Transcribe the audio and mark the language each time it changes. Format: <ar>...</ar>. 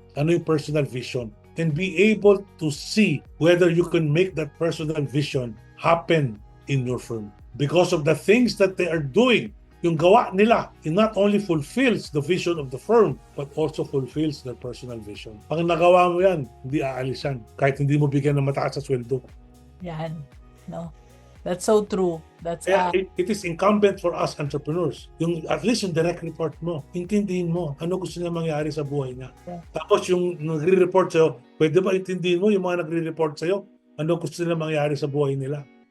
<tl>Ano yung</tl> <en>personal vision. And be able to see whether you can make that personal vision happen in your firm. Because of the things that they are doing,</en> <tl>yung gawa nila,</tl> <en>it not only fulfills the vision of the firm, but also fulfills their personal vision.</en> <tl>Pag nagawa mo yan, hindi aalis yan. Kahit hindi mo bigyan ng mataas sa sweldo.</tl> <en>Yan. No? That's so true. Kaya it is incumbent for us entrepreneurs.</en> <tl>Yung at least yung direct report mo, intindihin mo ano gusto niya mangyari sa buhay niya.</tl> <en>Yeah.</en> <tl>Tapos yung nagre-report sa'yo, pwede ba intindihin mo yung mga nagre-report sa'yo ano gusto nila mangyari sa buhay nila.</tl>